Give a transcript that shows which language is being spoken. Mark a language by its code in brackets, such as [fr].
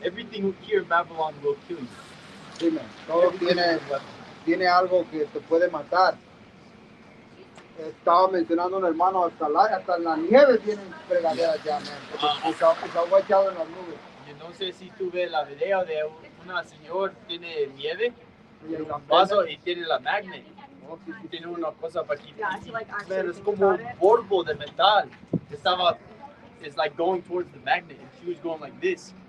[en] Everything here in Babylon will kill you. [es] Sí, man. Todo tiene algo que te puede matar. Estaba mencionando un hermano, hasta en la nieve tienen fregaderas ya, man. Está echado en las nubes. Yo no sé si tú ves la video de una señora tiene nieve en un vaso y tiene la magnet. Tiene una cosa para aquí. Man, es como un polvo de metal. [en] It's like going towards the magnet, and she was going like this.